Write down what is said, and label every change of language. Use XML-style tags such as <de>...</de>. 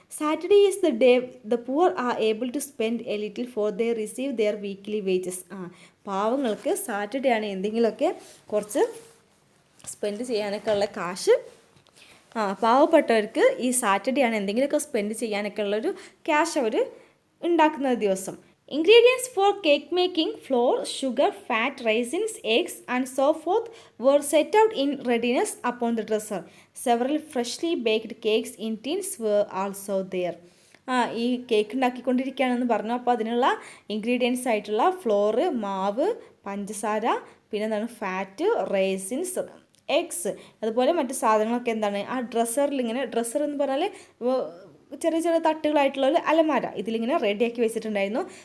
<en>Saturday is the day the poor are able to spend a little for they receive their weekly wages.</en> <ml>പാവങ്ങൾക്ക് Saturday ആണ് എന്തെങ്കിലുമൊക്കെ കുറച്ച് spend ചെയ്യാനൊക്കെ ഉള്ള കാശ്. പാവപ്പെട്ടവർക്ക് ഈ സാറ്റർഡേ ആണ് എന്തെങ്കിലുമൊക്കെ സ്പെൻഡ് ചെയ്യാനൊക്കെ ഉള്ളൊരു ക്യാഷ് അവർ ഉണ്ടാക്കുന്ന ദിവസം.</ml> <en>Ingredients for cake making: flour, sugar, fat, raisins, eggs, and so forth were set out in readiness upon the dresser. Several freshly baked cakes in tins were also there.</en> <ml>ഈ cake ഉണ്ടാക്കിക്കൊണ്ടിരിക്കുകയാണെന്ന് പറഞ്ഞു. അപ്പോൾ അതിനുള്ള ingredients ആയിട്ടുള്ള floor, മാവ്, പഞ്ചസാര, പിന്നെ എന്താണ് fat, raisins, eggs, അതുപോലെ മറ്റു സാധനങ്ങളൊക്കെ എന്താണ് ആ ഡ്രസ്സറിൽ ഇങ്ങനെ, ഡ്രസ്സർ എന്ന് പറഞ്ഞാൽ ചെറിയ ചെറിയ തട്ടുകളായിട്ടുള്ള ഒരു അലമാര ഇതിലിങ്ങനെ റെഡിയാക്കി വെച്ചിട്ടുണ്ടായിരുന്നു.</ml>